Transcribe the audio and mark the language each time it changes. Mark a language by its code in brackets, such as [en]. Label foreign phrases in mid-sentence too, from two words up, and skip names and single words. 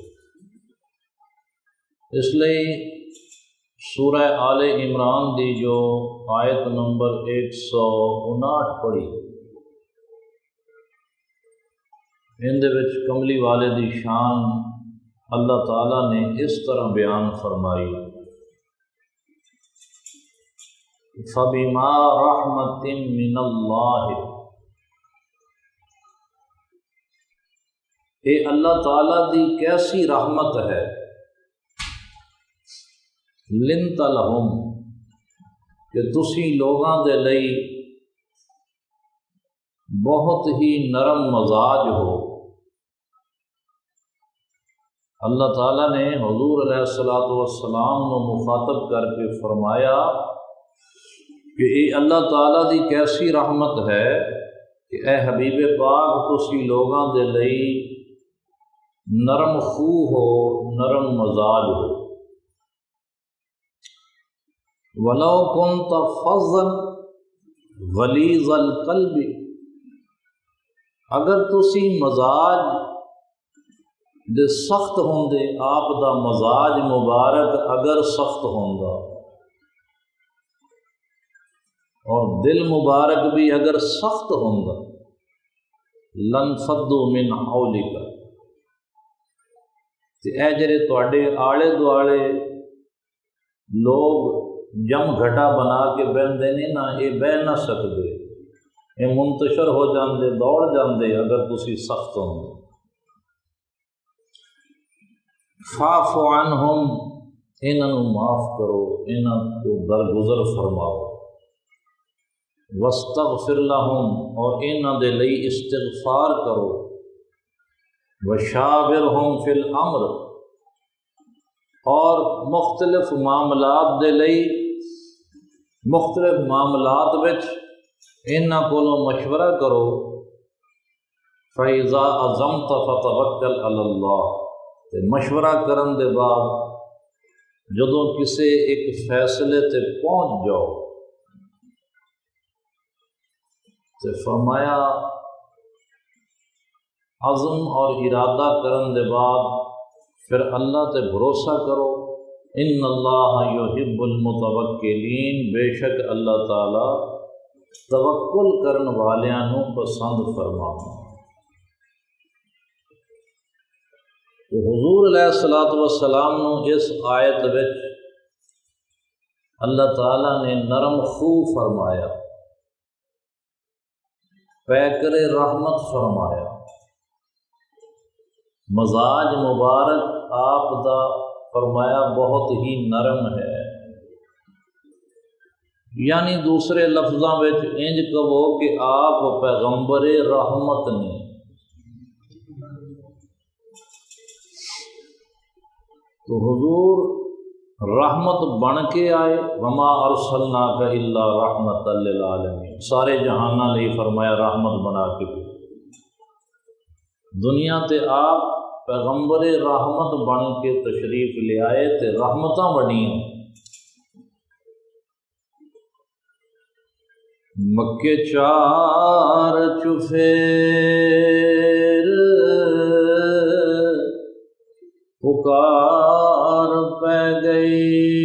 [pa] اس لئی سورہ آل عمران دی جو آیت نمبر 159 پڑھی، ان دے وچ کملی والے دی شان اللہ تعالیٰ نے اس طرح بیان فرمائی: [ar] فَبِمَا رَحْمَةٍ مِّنَ اللَّهِ. [pa] اے اللہ تعالیٰ دی کیسی رحمت ہے. [ar] لنت لہم، [pa] کہ تسی لوگاں دے لئی بہت ہی نرم مزاج ہو. اللہ تعالیٰ نے حضور [ar] علیہ السلام [pa] کو مخاطب کر کے فرمایا کہ اے اللہ تعالیٰ دی کیسی رحمت ہے کہ اے حبیب پاک تسی لوگاں دے لئی نرم خو ہو، نرم مزاج ہو. [ar] وَلَوْ كُنْتَ فَظًّا غَلِيظَ الْقَلْبِ، [pa] اگر تسی مزاج دے سخت ہوندے، آپ دا مزاج مبارک اگر سخت ہوندا، اور دل مبارک بھی اگر سخت ہوندا [ar] لنفضوا من حولک، [pa] تے اے جڑے تواڈے آلے دوالے لوگ جم گھٹا بنا کے بہندے نے نا، یہ بہ نہ سکدے، یہ منتشر ہو جاندے، دوڑ جاندے اگر تسی سخت ہوندے۔ [ar] فاعف عنہم، [pa] انہاں نوں معاف کرو، انہاں کو درگزر فرماؤ، [ar] واستغفر لہم، [pa] اور انہاں دے لئی استغفار کرو، [ar] وشاورہم فی الامر، [pa] اور مختلف معاملات دے لئی مختلف معاملات وچ انہاں کولوں مشورہ کرو۔ [ar] فَإِذَا عَزَمْتَ فَتَوَکَّلْ عَلَى اللَّہ، [pa] تے مشورہ کرن دے بعد جدوں کسے ایک فیصلے تے پہنچ جاؤ تے فرمایا عزم اور ارادہ کرن دے بعد پھر اللہ تے بھروسہ کرو۔ [ar] ان اللہ یحب المتوکلین، [pa] بے شک اللہ تعالی توکل کرن والیاں نوں پسند فرماؤں۔ تو حضور [ar] علیہ الصلوۃ والسلام [pa] نوں اس آیت وچ اللہ تعالیٰ نے نرم خو فرمایا، پیکر رحمت فرمایا، مزاج مبارک آپ دا فرمایا بہت ہی نرم ہے، یعنی دوسرے لفظاں وچ انج کہو کہ آپ پیغمبر رحمت نے۔ تو حضور رحمت بن کے آئے، [ar] وما ارسلناک الا رحمت للعالمین، [pa] سارے جہاناں لئی فرمایا رحمت بنا کے دنیا تے آپ پیغمبر رحمت بن کے تشریف لے آئے تے رحمتاں بنیاں۔ مکے چار چفیر پکار پہ گئی،